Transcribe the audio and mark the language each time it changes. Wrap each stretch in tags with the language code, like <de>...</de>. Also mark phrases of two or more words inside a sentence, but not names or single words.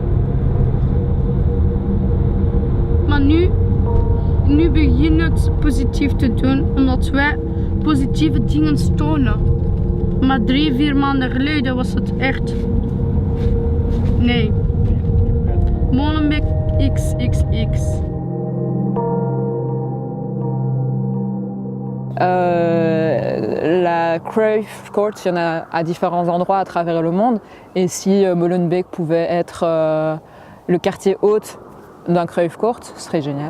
<nl>Maar nu begint het positief te doen, omdat wij positieve dingen tonen. Maar 3-4 maanden geleden was het echt... Nee. Molenbeek XXX.</nl> <fr>La Cruyff Court, il y en a à différents endroits à travers le monde. Et si Molenbeek pouvait être le quartier hôte d'un Cruyff Court, ce serait génial.</fr>